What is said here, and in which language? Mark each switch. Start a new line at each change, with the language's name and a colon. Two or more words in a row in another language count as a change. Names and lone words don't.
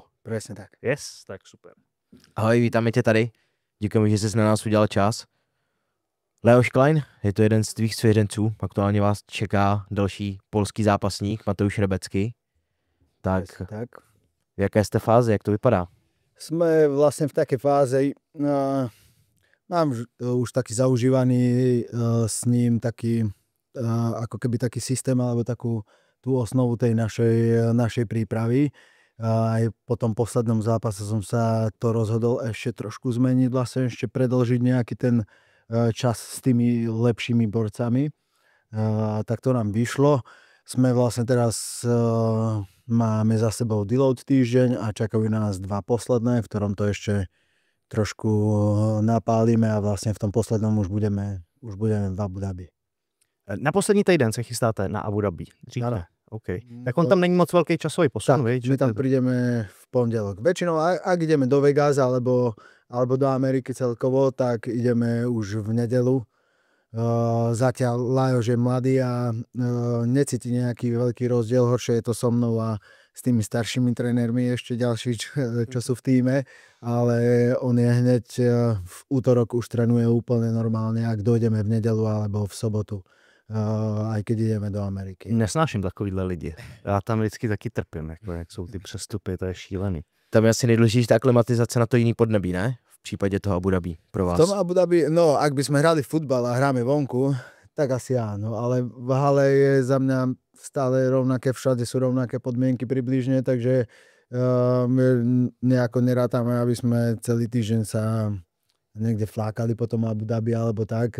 Slovak: Presne tak.
Czech: Yes, tak super. Ahoj, vítáme tě tady. Děkujeme, že jsi na nás udělal čas. Leoš Klein, je to jeden z tvých svěřenců. Aktuálně vás čeká další polský zápasník, Mateusz Rebecký. Tak, v jaké jste fázi, jak to vypadá?
Slovak: Sme vlastne v takej fáze, mám už taký zaužívaný s ním taký, ako keby taký systém, alebo takú tú osnovu tej našej prípravy. Aj po tom poslednom zápase som sa to rozhodol ešte trošku zmeniť, vlastne ešte predĺžiť nejaký ten čas s tými lepšími borcami. Tak to nám vyšlo. Sme vlastne teraz máme za sebou deload týždeň a čakajú na nás dva posledné, v ktorom to ešte trošku napálime a vlastne v tom poslednom už budeme v Abu Dhabi.
Czech: Na poslední týden se chystáte na Abu Dhabi.
Slovak: Áno.
Czech: Okay. Tak on tam není moc velký časový posun,
Slovak: my tam prídeme v pondelok. Väčšinou, ak ideme do Vegas alebo do Ameriky celkovo, tak ideme už v nedelu. Zatiaľ Lajos je mladý a necíti nejaký veľký rozdiel, horšie je to so mnou a s tými staršími trénermi ešte ďalší, čo sú v tíme, ale on je hneď v útorok už trénuje úplne normálne, ak dojdeme v nedelu alebo v sobotu, aj keď ideme do Ameriky.
Czech: Nesnáším takovýhle lidi. Já tam vždycky taky trpím, jak jsou ty přestupy, to je šílený. Tam je asi nejdůležitější aklimatizace na to jiný podnebí, ne? V případě toho Abu Dhabi pro vás.
Slovak: V tom Abu Dhabi, no ak by sme hrali futbal a hráme vonku, tak asi áno, ale v hale je za mňa stále rovnaké, všade sú rovnaké podmienky približne, takže my nejako nerátame, aby sme celý týždeň sa niekde flákali po tom Abu Dhabi alebo tak.